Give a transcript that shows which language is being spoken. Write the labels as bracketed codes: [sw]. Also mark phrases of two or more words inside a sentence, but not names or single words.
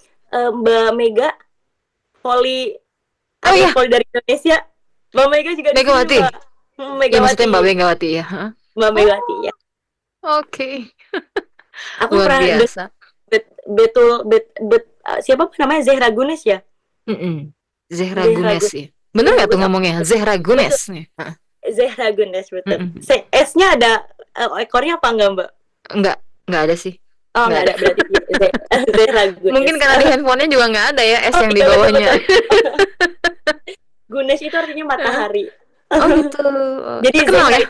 [id] Mbak Mega, voli Oh atlet ya, voli dari Indonesia. Mbak Mega juga di sini Megawati. Mbak. Ya maksudnya Megawati, Mbak Megawati ya. Hah? Mbak Oh, Megawati ya. oke. Aku Luar pernah biasa. betul siapa namanya, Zehra Güneş ya? Mm-mm. Zehra Zehra Güneş Güneş. ya. Bener Zehra nggak tuh Güneş. ngomongnya? Zehra Betul. Güneş nih. Heeh. Zehra Güneş betul. Mm-mm. S-nya ada ekornya apa enggak Mbak? Enggak, enggak ada sih. Oh Enggak enggak ada. ada, berarti Zehra Mungkin Güneş. karena di handphonenya juga nggak ada ya S Oh yang di iya betul bawahnya. betul. Gunesh itu artinya Heeh. matahari. Oh gitu. Jadi Terkenal ya